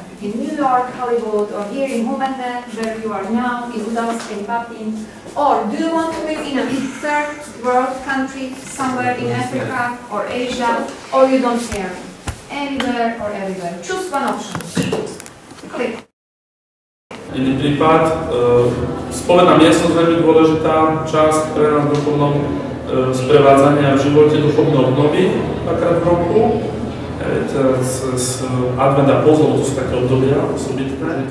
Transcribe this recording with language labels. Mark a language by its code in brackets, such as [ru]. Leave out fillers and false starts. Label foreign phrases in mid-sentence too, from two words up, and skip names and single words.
[en] In New York, Hollywood, or here in Humene, where you are now, in Udavsk, in Patin? Or do you want to live in a third world country, somewhere in Africa or Asia, or you don't care? Anywhere or everywhere. Choose one option. Click. [sk] Iný prípad, spovedná miestnosť veľmi dôležitá časť pre nás v duchovnom sprevádzania v živote duchovnej obnovy dvakrát v roku. Advent a pozov, to sú také obdobia osobitné.